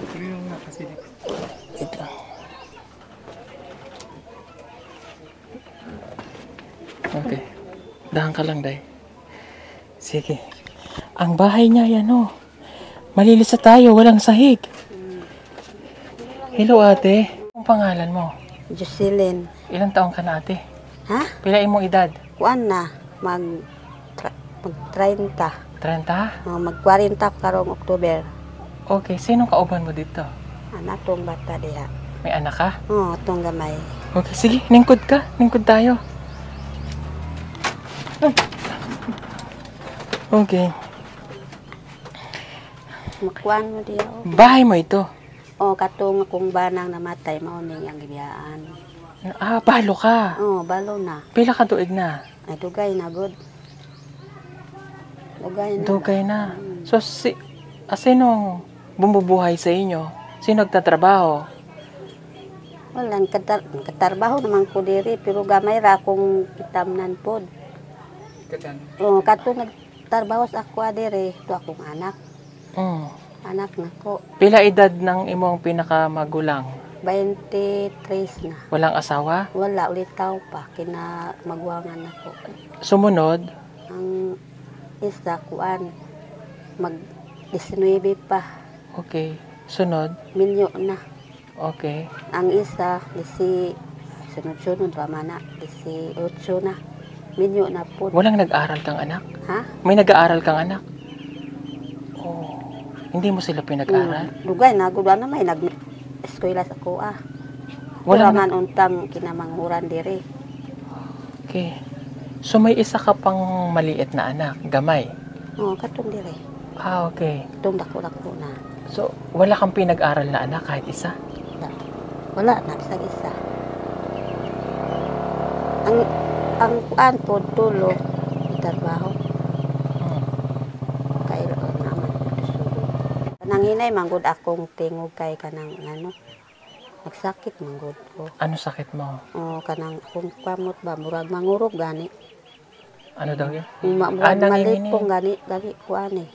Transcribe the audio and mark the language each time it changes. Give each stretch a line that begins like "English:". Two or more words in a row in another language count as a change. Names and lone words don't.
Filipino: Wait lang. Okay. Dahan ka lang, Day. Sige. Ang bahay niya, yan o. Malilisa tayo, walang sahig. Hello, ate. Ang pangalan mo? Jocelyn. Ilang taong ka na, ate? Ha?
Cebuano: Pilain mong edad? Kuan na. Mag 30. 30? Mag 40 karong October.
Filipino: Okay, sinong kauban mo dito?
Cebuano: Anak tong bata diha.
Filipino: May anak ka?
Cebuano: Oo, tong gamay. Okay, sige, lingkod ka. Lingkod tayo. Okay. Makuan mo diha.
Filipino: Bahay mo ito?
Cebuano: Oo, katong akong banang namatay mauning ang gibiyaan. Balo ka. Oo, balo na. Pila ka tuig na? Ay dugay na good. Dugay na. Dugay na. So,
Filipino: sinong bumubuhay sa inyo? Sino nagtatrabaho?
Cebuano: Walang katarbaho naman ko diri pero gamay ra akong kitamnan pod. Oo, katong nagtarbaho sa ako diri, to akong anak. Anak na ko. Pila edad ng imong pinakamagulang? 23 na.
Filipino: Walang asawa?
Cebuano: Wala, ulit tao pa. Kina magwangan ako.
Filipino: Sumunod?
Cebuano: Ang isa, kuan, mag-19 pa. Okay. Sunod? Minyo na. Okay. Ang isa, sunod-sunod pa man na. 18 na. Minyo na po.
Filipino: Walang nag-aaral kang anak? Ha? May nag-aaral kang anak? Hindi mo sila pinag-aral?
Cebuano: Dugay na gud na may nag-eskwela sa kuha. Wala man untang kinamanghuran diri. Okay.
Filipino: So may isa ka pang maliit na anak, gamay?
Cebuano: Oo, katong diri. Okay. Itong dako-dako na. So,
Filipino: wala kang pinag-aral na anak kahit isa?
Cebuano: Wala na, isa-isa. Ang kuan po, tulo, trabaho. Kailo naman. Nanginay, manggod akong tingog kay kanang nagsakit manggod ko.
Filipino: Ano sakit mo?
Cebuano: Kanang akong kamot ba, murag mangurog gani.
Filipino: Ano daw yun?
Cebuano: Murag malipong gani kuan eh.